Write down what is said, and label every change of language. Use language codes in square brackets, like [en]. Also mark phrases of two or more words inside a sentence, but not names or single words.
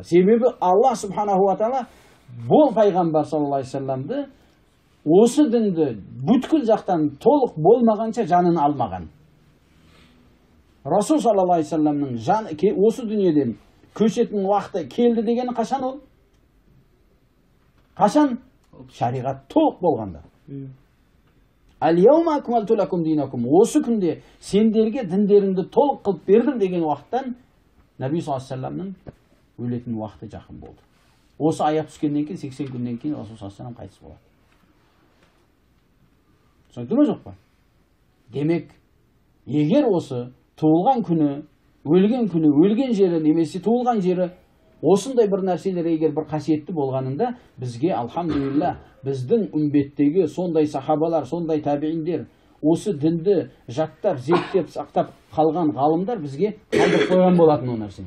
[kk] Себебі Алла [ar] سبحانه وتعالى [kk] бұл пайғамбар [ar] صلى الله عليه وسلم [kk] осы дінді бүткіл жақтан толық болмағанша жанын алмаған. Расул [ar] صلى الله عليه وسلم [kk] осы дүниеден көшетін уақыты келді дегені қашан ол? Қашан? Шариғат толық болғанда. [ar] اليوم أكملت لكم دينكم. [kk] Осы күнде сендерге діндеріңді толық қылып бердім деген уақыттан Наби [ar] صلى الله عليه وسلم [kk] өлетін уақыты жақын болды. Осы аят түскеннен кейін 80 күннен кейін Расул [ar] صلى الله عليه وسلم [kk] қайтыс болады. Түсінікті ме жоқ па? Демек, егер осы туылған күні, өлген жері немесе туылған жері осындай бір нәрселер егер бір қасиетті болғанында бізге алхамдулилля біздің үмбеттегі сондай сахабалар, сондай табииндер осы дінді жаттап, зерттеп, сақтап қалған ғалымдар бізге қалдырып қойған болатын ол нәрсені.